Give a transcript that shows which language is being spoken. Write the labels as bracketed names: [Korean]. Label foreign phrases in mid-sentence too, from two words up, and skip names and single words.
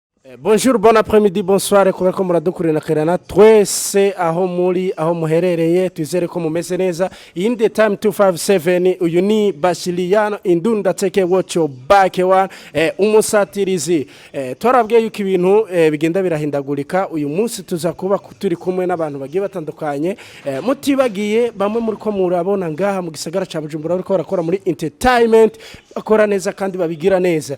[French] Bonjour, bon après-midi, bonsoir, [Rundi] kubera ko muradukurikirana twese aho muri aho muherereye twizere ko mumeze neza. [English] In the time [Rundi] 257 uyu ni Basiliano Indunda Teke [English] watch your back one [Rundi] umusatirizi. Twarabwiye yuko ibintu bigenda birahindagurika. Uyu munsi tuza kuba turi kumwe n'abantu bagiye batandukanye mutibagiye bamwe muri ko murabona ngaha mu gisagara ca Bujumbura ariko barakora muri entertainment bakora neza kandi babigira neza.